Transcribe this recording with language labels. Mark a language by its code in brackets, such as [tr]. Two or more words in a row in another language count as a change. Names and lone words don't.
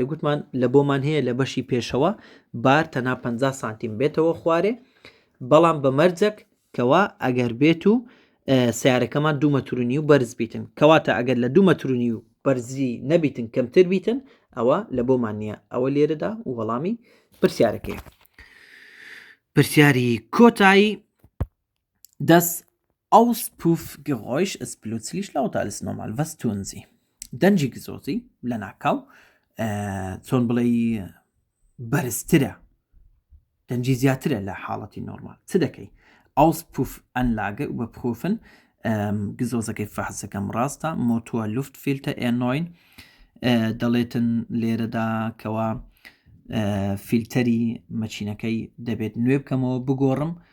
[ckb] گوتمان لە بۆمان هەیە لە بەشی پێشەوە بار تەنها 50 سانتیم بێتەوە خوارێ، بەڵام بە مەرجەک کەوا ئەگەر بێت و سیارەکەمان 2 مەترونی و بەرز بیتن، کەواتە ئەگەر لە 2 مەترونی و بەرزی نەبیتن کەمتر بیتن ئەوە لە بۆمان نییە. ئەوە لێرەدا و وەڵامی پرسیارەکەی. پرسیاری کۆتایی [de] das Auspuffgeräusch ist plötzlich lauter als normal. Was tun Sie? [ckb] دەنجی گزۆزی لە ناکاو چۆن بڵێ بەرزترە، دەنجی زیاترە لە حاڵەتی نۆرمال، چ دەکەی؟ [de] Auspuffanlage überprüfen [ckb] گزۆزەکەی فەحزەکەم ڕاستە [de] Motor Luftfilter erneuern [ckb] دەڵێتن لێرەدا کەوا فیلتەری مەچینەکەی دەبێت نوێ بکەمەوە بگۆڕم.